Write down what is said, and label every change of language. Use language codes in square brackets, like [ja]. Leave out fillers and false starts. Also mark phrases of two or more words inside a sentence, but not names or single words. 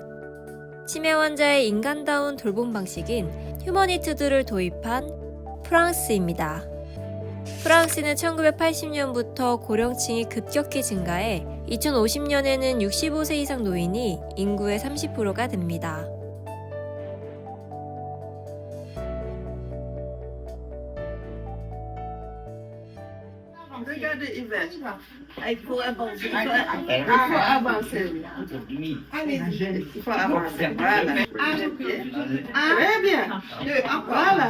[ko] 치매 환자의 인간다운 돌봄 방식인 휴머니투드를 도입한 프랑스입니다. 프랑스는 1980년부터 고령층이 급격히 증가해 2050년에는 65세 이상 노인이 인구의 30%가 됩니다. [fr] Regardez Yvette. Il faut avancer. Il faut avancer. Allez-y. Il faut avancer. Voilà. Très bien. Voilà.